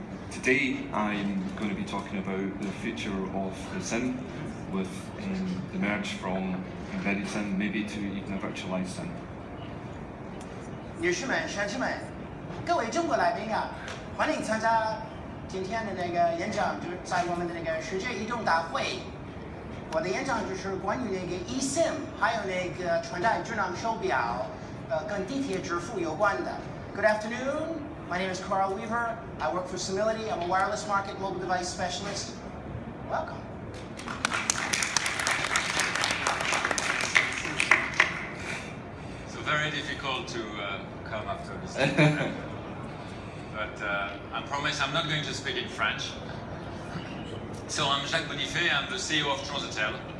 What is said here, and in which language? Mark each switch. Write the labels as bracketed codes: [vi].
[en] Today I'm going to be talking about the future of the SIM with the merge from embedded SIM maybe to even a virtualized SIM. [zh] 女士们、先生们，各位中国来宾啊，欢迎参加今天的那个演讲，就是在我们的那个世界移动大会。我的演讲就是关于那个 eSIM， 还有那个穿戴智能手表，跟地铁支付有关的。 [en] Good afternoon. My name is Karl Weaver. I work for Simility. I'm a wireless market mobile device specialist. Welcome. So very difficult to come after this. But I promise I'm not going to speak in French. So I'm Jacques Bonifay, I'm the CEO of Transatel.